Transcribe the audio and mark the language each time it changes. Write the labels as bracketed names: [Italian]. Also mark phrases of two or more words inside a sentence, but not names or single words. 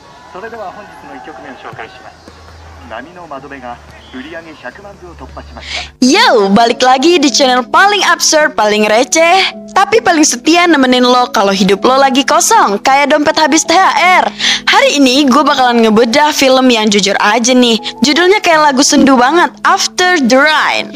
[Japanese] それでは本日の1曲目を紹介します。波の窓辺が売り上げ100万部を突破しました。 [Indonesian] Yo, balik lagi di channel paling absurd, paling receh, tapi paling setia nemenin lo kalau hidup lo lagi kosong, kayak dompet habis THR. Hari ini gue bakalan ngebedah film yang jujur aja nih, judulnya kayak lagu sendu banget, After the Rain.